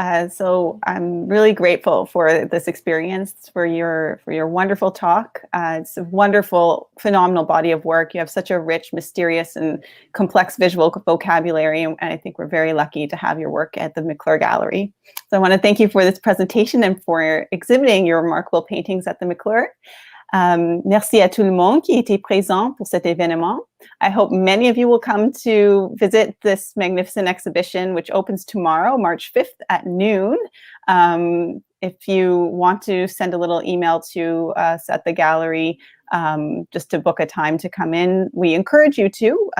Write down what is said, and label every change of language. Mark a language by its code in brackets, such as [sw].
[en] So I'm really grateful for this experience, for your wonderful talk. It's a wonderful, phenomenal body of work. You have such a rich, mysterious, and complex visual vocabulary, and I think we're very lucky to have your work at the McClure Gallery. So I want to thank you for this presentation and for exhibiting your remarkable paintings at the McClure. [fr] Merci à tout le monde qui était présent pour cet événement. [en] I hope many of you will come to visit this magnificent exhibition, which opens tomorrow, March 5th at noon. If you want to send a little email to us at the gallery just to book a time to come in, we encourage you to.